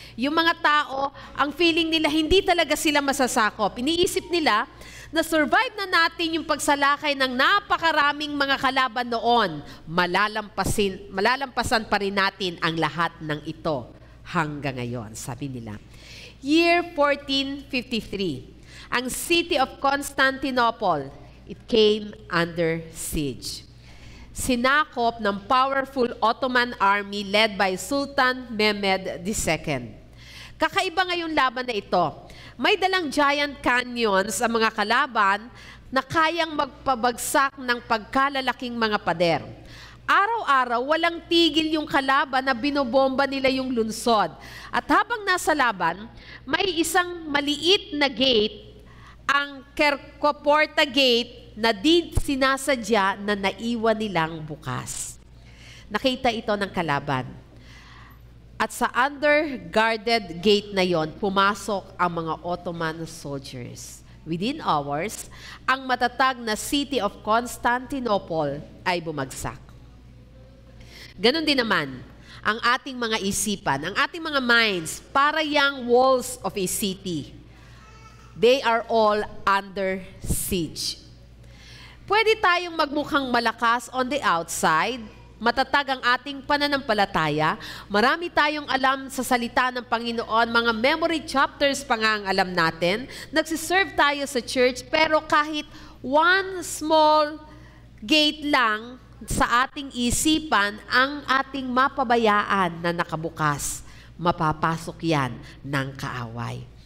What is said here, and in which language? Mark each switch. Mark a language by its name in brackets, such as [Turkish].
[Filipino] Yung mga tao, ang feeling nila, hindi talaga sila masasakop. Iniisip nila na survive na natin yung pagsalakay ng napakaraming mga kalaban noon. Malalampasan pa rin natin ang lahat ng ito hanggang ngayon, sabi nila. [English] Year 1453, ang city of Constantinople, it came under siege. [Filipino] Sinakop ng [English] powerful Ottoman army led by Sultan Mehmed II. [Filipino] Kakaiba ngayong laban na ito. May dalang [English] giant canyons [Filipino] ang mga kalaban na kayang magpabagsak ng pagkalalaking mga pader. Araw-araw, walang tigil yung kalaban na binobomba nila yung lunsod. At habang nasa laban, may isang maliit na gate, ang Kerkoporta Gate, na di sinasadya na naiwan nilang bukas. Nakita ito ng kalaban. At sa [English] under-guarded gate [Filipino] na yon, pumasok ang mga [English] Ottoman soldiers. Within hours, [Filipino] ang matatag na [English] city of Constantinople [Filipino] ay bumagsak. Ganon din naman ang ating mga isipan, ang ating mga minds, para yang [English] walls of a city. They are all under siege. [Filipino] Pwede tayong magmukhang malakas [English] on the outside, [Filipino] matatag ang ating pananampalataya, marami tayong alam sa salita ng Panginoon, mga [English] memory chapters [Filipino] pa nga ang alam natin, nagsiserve tayo sa church, pero kahit [English] one small gate [Filipino] lang sa ating isipan, ang ating mapabayaan na nakabukas, mapapasok yan ng kaaway.